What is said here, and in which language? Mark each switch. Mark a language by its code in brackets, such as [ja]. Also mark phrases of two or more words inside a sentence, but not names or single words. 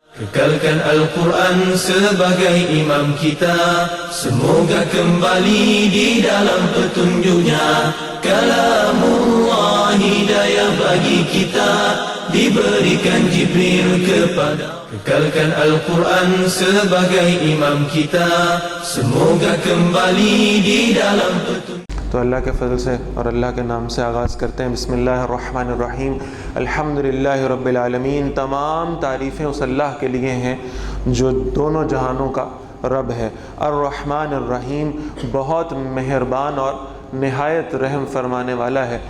[ms] Kekalkan Al-Quran sebagai imam kita, semoga kembali di dalam petunjuknya. Kalamullah hidayah bagi kita, diberikan Jibril kepada. Kekalkan Al-Quran sebagai imam kita, semoga kembali di dalam petunjuk. [ur] تو اللہ کے فضل سے اور اللہ کے نام سے آغاز کرتے ہیں۔ [ar] بسم اللہ الرحمن الرحیم، الحمدللہ رب العالمین۔ [ur] تمام تعریفیں اس اللہ کے لیے ہیں جو دونوں جہانوں کا رب ہے۔ [ar] الرحمن الرحیم، [ur] بہت مہربان اور نہایت رحم فرمانے والا ہے۔